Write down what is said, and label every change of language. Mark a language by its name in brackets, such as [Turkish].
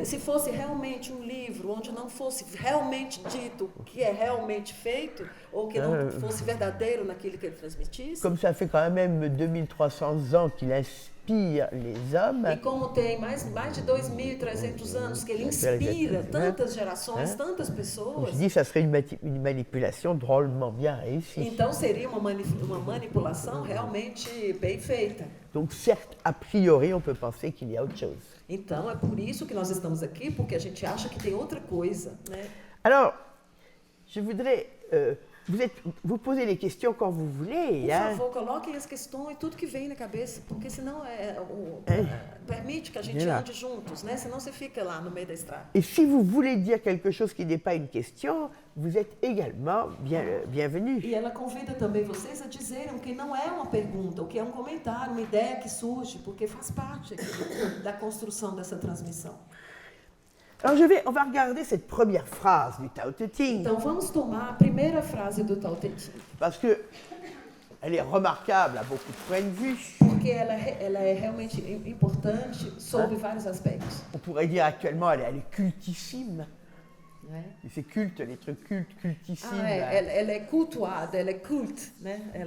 [Portuguese] Se fosse realmente um livro onde não fosse realmente dito o que é realmente feito, ou que não fosse verdadeiro naquilo que ele transmitisse... [French] Comme ça fait quand même 2300 ans qu'il inspire les hommes... [Portuguese] E como tem mais de 2.300 anos que ele inspira tantas gerações, tantas pessoas... [French] Je dis ça serait une manipulation drôlement bien réussie. [Portuguese] Então seria uma manipulação realmente bem feita. [French] Donc certes, a priori, on peut penser qu'il y a autre chose. [Portuguese] Então é por isso que nós estamos aqui, porque a gente acha que tem outra coisa, né? [French] Alors, je voudrais... vous posez les questions quand vous voulez. [Portuguese] Por Hein? favor, coloquem as questões, tudo que vem na cabeça, porque senão permite que a gente ande juntos, né? Senão você fica lá no meio da estrada. [French] Et si vous voulez dire quelque chose qui n'est pas une question, vous êtes également bienvenue. [Portuguese] E ela convida também vocês a dizerem o que não é uma pergunta, o que é um comentário, uma ideia que surge, porque faz parte aqui da construção dessa transmissão. [French] Alors on va regarder cette première phrase du Tao Te Ching. [Portuguese] Então vamos tomar a primeira frase do Tao Te Ching. [French] Parce que elle est remarquable à beaucoup de points de vue. [Portuguese] Porque ela é realmente importante sob vários aspectos. [French] On pourrait dire actuellement elle est cultissime. Né? Et c'est culte, les trucs cultes, cultissimes. [Portuguese] Ela é cultuada, ela é cult, né?